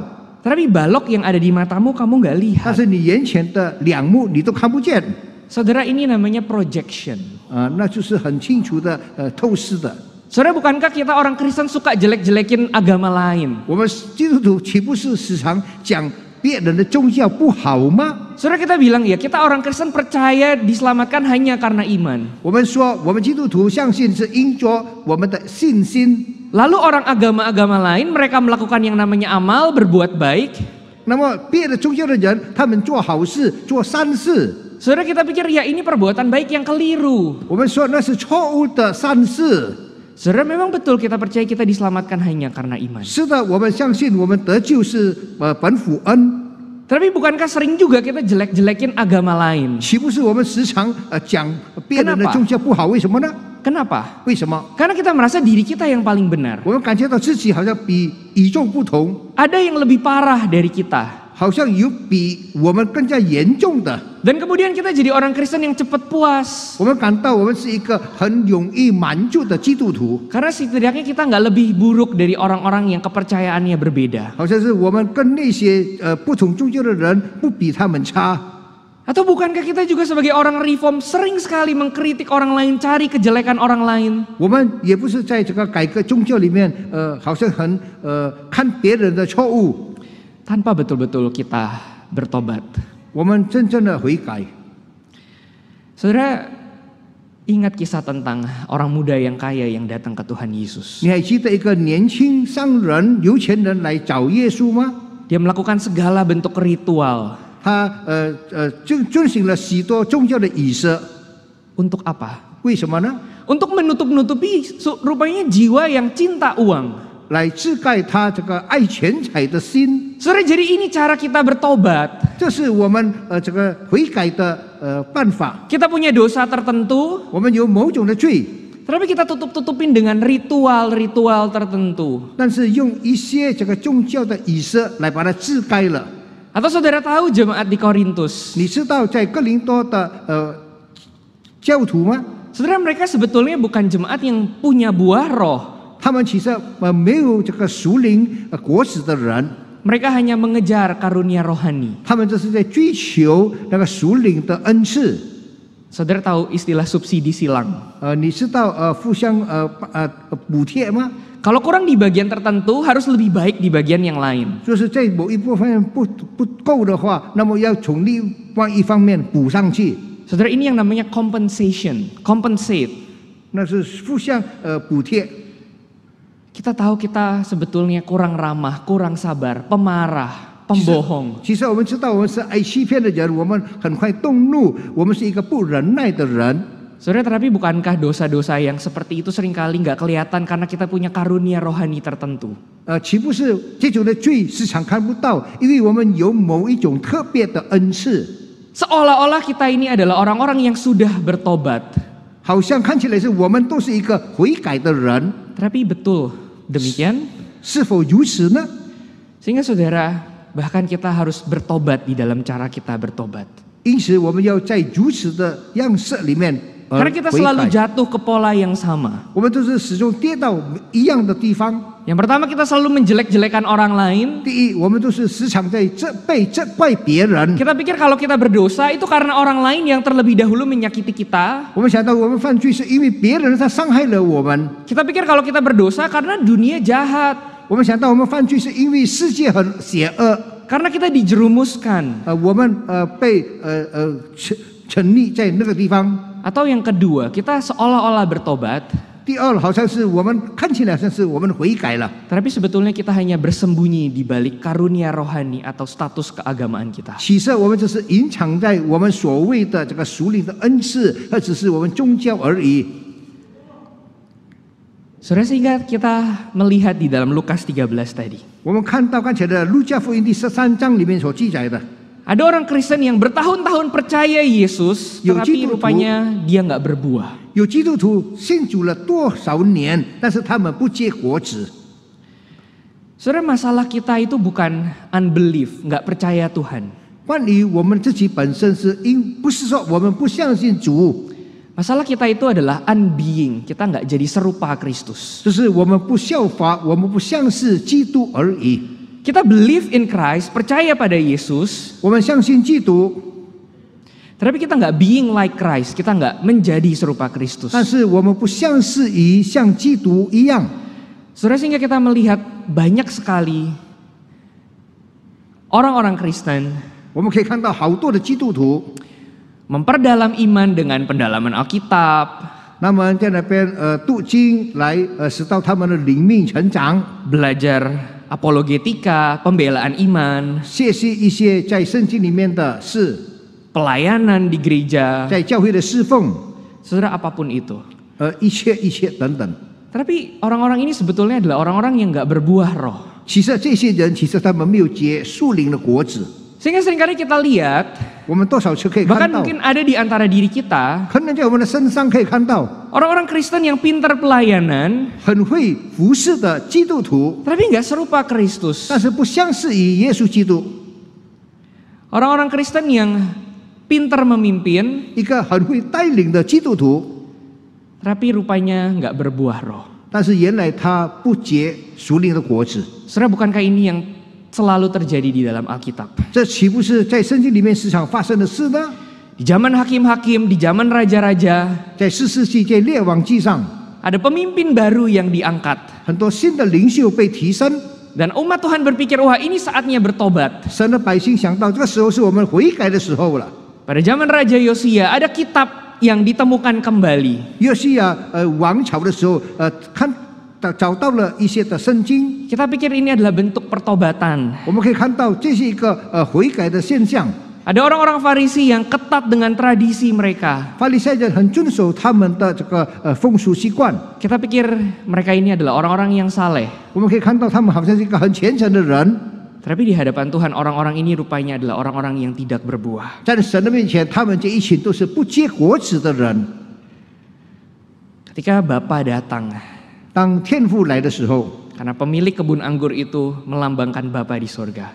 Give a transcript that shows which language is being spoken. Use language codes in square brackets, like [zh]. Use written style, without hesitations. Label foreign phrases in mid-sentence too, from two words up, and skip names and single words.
[id] tapi balok yang ada di matamu kamu nggak [zh] 但 [id] lihat. [zh] 是你眼前的两目你都看不见。 [id] Saudara, ini namanya projection. [zh] 那就是很清楚的透视的。 [id] Saudara, bukankah kita orang Kristen suka jelek-jelekin agama lain? [zh] 我们基督徒岂不是时常讲别人的宗教不好吗？ [id] Saudara, kita bilang ya, kita orang Kristen percaya diselamatkan hanya karena iman. [zh] 我们说，我们基督徒相信是因着我们的信心。 [id] Lalu orang agama-agama lain mereka melakukan yang namanya amal, berbuat baik. [zh] 那么别的宗教的人，他们做好事、做善事， [id] Saudara, kita pikir ya ini perbuatan baik yang keliru. [zh] 我们说那是错误的善事。 [id] Saudara, memang betul kita percaya kita diselamatkan hanya karena iman. [zh] 是的，我们相信我们得救是本乎恩。 [id] Tapi bukankah sering juga kita jelek-jelekin agama lain? [zh] 岂不是我们时常讲别人的宗教不好？为什么呢？ [id] Kenapa? [zh] 为什么？ [id] Karena kita merasa diri kita yang paling benar. [zh] 我们感觉到自己好像比与众不同， [id] Ada yang lebih parah dari kita. [zh] 好像有比我们更加严重的。 [id] Dan kemudian kita jadi orang Kristen yang cepat puas. [zh] 我们感到我们是一个很容易满足的基督徒， [id] Karena setidaknya kita nggak lebih buruk dari orang-orang yang kepercayaannya berbeda. [zh] 好像是我们跟那些不同宗教的人不比他们差。 [id] Atau bukankah kita juga sebagai orang reform sering sekali mengkritik orang lain, cari kejelekan orang lain? [zh] 我们也不是在这个改革宗教里面，好像很看别人的错误， [id] Tanpa betul-betul kita bertobat. [zh] 我们真正的悔改。 [id] Saudara, ingat kisah tentang orang muda yang kaya yang datang ke Tuhan Yesus. [zh] 你还记得一个年轻商人、有钱人来找耶稣吗？ [id] Dia melakukan segala bentuk ritual. [zh] 他遵循了许多宗教的仪式， [id] Untuk apa? [zh] 为什么呢？ [id] Untuk menutup-nutupi rupanya jiwa yang cinta uang. [zh] 来遮盖他这个爱钱财的心。 [id] Saudara, jadi ini cara kita bertobat. [zh] 这是我们这个悔改的办法。 [id] Kita punya dosa tertentu, [zh] 我们有某种的罪， [id] tapi kita tutup-tutupin dengan ritual-ritual tertentu. [zh] 但是用一些这个宗教的仪式来把它遮盖了。 [id] Atau saudara tahu jemaat di Korintus? [zh] 你知道在哥林多的教徒吗？ [id] Saudara, mereka sebetulnya bukan jemaat yang punya buah roh. [zh] 他们其实没有这个属灵果子的人， [id] Mereka hanya mengejar karunia rohani. [zh] 他们这是在追求那个属灵的恩赐。 [id] Saudara tahu istilah subsidi silang? [zh] 你知道互相补贴吗？ [id] Kalau kurang di bagian tertentu harus lebih baik di bagian yang lain. [zh] 就是在某一部分不够的话，那么要从另外一方面补上去， [id] Saudara, ini yang namanya compensate. [zh] 那是互相补贴。 [id] Kita tahu kita sebetulnya kurang ramah, kurang sabar, pemarah, pembohong. [zh] 其实我们知道我们是爱欺骗的人，我们很快动怒，我们是一个不忍耐的人。 [id] Saudara, tapi bukankah dosa-dosa yang seperti itu seringkali nggak kelihatan karena kita punya karunia rohani tertentu? [zh] 岂不是这种的罪时常看不到，因为我们有某一种特别的恩赐， [id] Seolah-olah kita ini adalah orang-orang yang sudah bertobat. [zh] 好像看起来是我们都是一个悔改的人， [id] Tapi betul demikian? [zh] 是否如此呢？ [id] Sehingga saudara, bahkan kita harus bertobat di dalam cara kita bertobat. [zh] 因此，我们要在如此的样式里面 [id] Karena kita [zh] 悔 [id] selalu [zh] 改。 [id] jatuh ke pola yang sama. [zh] 我们都是始终跌到一样的地方。 [id] Yang pertama, kita selalu menjelek-jelekan orang lain. [zh] 第一，我们都是时常在责怪别人。 [id] Kita pikir kalau kita berdosa itu karena orang lain yang terlebih dahulu menyakiti kita. [zh] 我们想到我们犯罪是因为别人他伤害了我们。 [id] Kita pikir kalau kita berdosa karena dunia jahat. [zh] 我们想到我们犯罪是因为世界很邪恶。 [id] Karena kita dijerumuskan. [zh] 我们被沉溺在那个地方。 [id] Atau yang kedua, kita seolah-olah bertobat. [zh] 第二，好像是我们看起来好像是我们悔改了， [id] Tapi sebetulnya kita hanya bersembunyi di balik karunia rohani atau status keagamaan kita. [zh] 其实我们只是隐藏在我们所谓的这个属灵的恩赐，而只是我们宗教而已。 [id] Saudara, sehingga kita melihat di dalam Lukas 13 tadi. [zh] 我们看到刚才的路加福音第13章里面所记载的， [id] Ada orang Kristen yang bertahun-tahun percaya Yesus, Yo, tetapi Citu, rupanya dia nggak berbuah. [zh] 有基督徒信主了多少年，但是他们不结果子。 [id] Saudara, masalah kita itu bukan unbelief, nggak percaya Tuhan. [zh] 关于我们自己本身不是说我们不相信主， [id] Masalah kita itu adalah unbeing, kita nggak jadi serupa Kristus. [zh] 就是我们不效法，我们不像是基督而已。 [en] Kita believe in Christ, [id] percaya pada Yesus, [zh] 我们相信基督， [id] tapi kita nggak [en] being like Christ, [id] kita nggak menjadi serupa Kristus. [zh] 但是我们不像是像基督一样。 [id] Saudara, sehingga kita melihat banyak sekali orang-orang Kristen [zh] 我们可以看到好多的基督徒， [id] memperdalam iman dengan pendalaman Alkitab, [zh] 那么在那边读经来使到他们的灵命成长， [id] belajar apologetika, pembelaan iman, [zh] 学习一些在圣经里面的事， [id] pelayanan di gereja, [zh] 在教会的侍奉， [id] saudara apapun itu. [zh] 一切等等。 [id] Tapi orang-orang ini sebetulnya adalah orang-orang yang nggak berbuah roh. [zh] 其实这些人，其实他们没有结属灵的果子。 [id] Sehingga seringkali kita lihat, [zh] 我们多少次可以看 [id] bahkan [zh] 到， [id] mungkin ada di antara diri kita, [zh] 可能在我们的身上可以看到， [id] orang-orang Kristen yang pintar pelayanan, [zh] 很会服侍的基督徒， [id] tapi nggak serupa Kristus. [zh] 但是不相似于耶稣基督。 [id] Orang-orang Kristen yang pintar memimpin, [zh] 一个很会带领的基督徒， [id] tapi rupanya nggak berbuah roh. [zh] 但是原来他不结属灵的果子。 [id] Saudara, bukankah ini yang selalu terjadi di dalam Alkitab? [zh] 这岂不是在圣经里面时常发生的事呢？ [id] Di zaman hakim-hakim, di zaman raja-raja, [zh] 在士师记、在列王记上， [id] ada pemimpin baru yang diangkat. [zh] 很多新的领袖被提升， [id] Dan umat Tuhan berpikir, wah ini saatnya bertobat. [zh] 神的百姓想到这个时候是我们悔改的时候了。 [id] Pada zaman Raja Yosia, ada kitab yang ditemukan kembali. [zh] 约西亚王朝的时候，找到了一些的圣经， [id] Kita pikir ini adalah bentuk pertobatan. [zh] 我们可以看到这是一个悔改的现象。 [id] Ada orang-orang Farisi yang ketat dengan tradisi mereka. [zh] 法利赛人很遵守他们的这个风俗习惯， [id] Kita pikir mereka ini adalah orang-orang yang saleh. [zh] 我们可以看到他们好像是一个很虔诚的人， [id] Tapi di hadapan Tuhan orang-orang ini rupanya adalah orang-orang yang tidak berbuah. [zh] 在神的面前，他们这一群都是不结果子的人。 [id] Ketika Bapa datang, [zh] 当天父来的时候， [id] karena pemilik kebun anggur itu melambangkan Bapa di sorga.